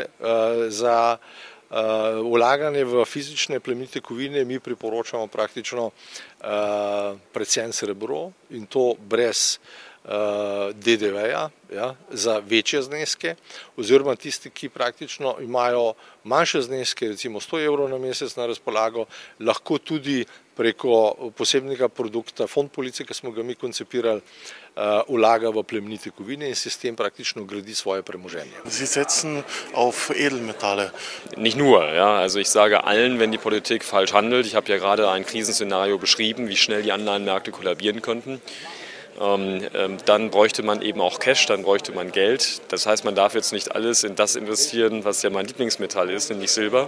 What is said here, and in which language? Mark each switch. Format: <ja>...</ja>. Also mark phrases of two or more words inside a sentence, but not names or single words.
<sl>Za vlaganje v fizične plemenite kovine mi priporočamo praktično predvsem srebro in to brez DDV-ja, ja, za večje zneske, oziroma tisti, ki praktično imajo manjše zneske, recimo 100 evrov na mesec na razpolago, lahko tudi preko posebnega produkta Fond police, ki smo ga mi koncipirali, vlaga v plemenite kovine in se s tem praktično gradi svoje premoženje.</sl> <de>Sie setzen auf Edelmetalle. Nicht nur, ja. Also ich sage allen, wenn die Politik falsch handelt, ich habe ja gerade ein Krisenszenario beschrieben, wie schnell die Anleihenmärkte kollabieren könnten. Dann bräuchte man eben auch Cash, dann bräuchte man Geld. Das heißt, man darf jetzt nicht alles in das investieren, was ja mein Lieblingsmetall ist, nämlich Silber.</de>